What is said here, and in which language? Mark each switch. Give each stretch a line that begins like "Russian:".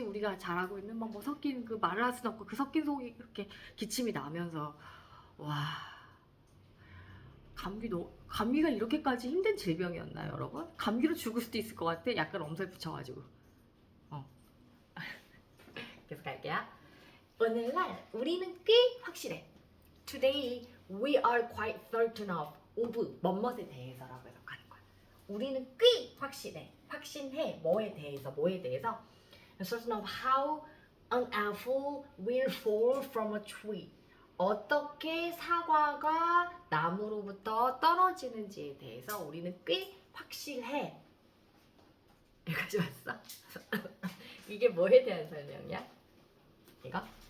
Korean: 우리가 잘하고 있는 막 뭐 섞인 그 말을 할 수는 없고 그 섞인 속이 그렇게 기침이 나면서 와 감기가 이렇게까지 힘든 질병이었나요, 여러분? 감기로 죽을 수도 있을 것 같아. 약간 엄살 붙여가지고. 계속 갈게요. 오늘날 우리는 꽤 확실해.
English: Today we are quite certain of
Korean: 뭐뭐에 대해서라고 해석하는 거야. 우리는 꽤 확실해. 확신해. 뭐에 대해서.
English: certain of how an apple will fall from a tree.
Korean: 어떻게 사과가 나무로부터 떨어지는지에 대해서 우리는 꽤 확실해. 여기까지 왔어? 이게 뭐에 대한 설명이야? 이거?